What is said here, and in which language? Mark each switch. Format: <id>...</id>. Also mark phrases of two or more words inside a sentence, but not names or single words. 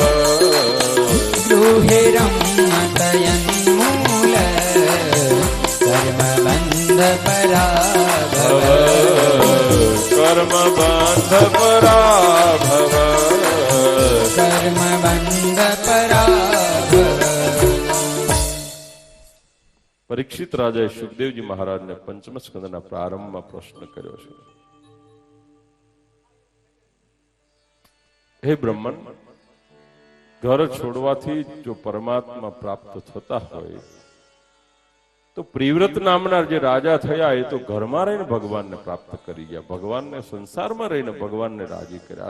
<sa>गृहे रमतयन् मूल कर्म बंध पराभव कर्म बंध पराभव कर्म बंध पराभव</sa> <gu>પરીક્ષિત રાજાએ સુખદેવજી મહારાજને પંચમ સ્કંદના પ્રારંભમાં પ્રશ્ન કર્યો છે, હે બ્રહ્મન, ઘર છોડવાથી જો પરમાત્મા પ્રાપ્ત થતા હોય તો પ્રિવ્રત નામના જે રાજા થયા એ તો ઘરમાં રહીને ભગવાનને પ્રાપ્ત કરી ગયા, ભગવાનને સંસારમાં રહીને ભગવાનને રાજી કર્યા.</gu>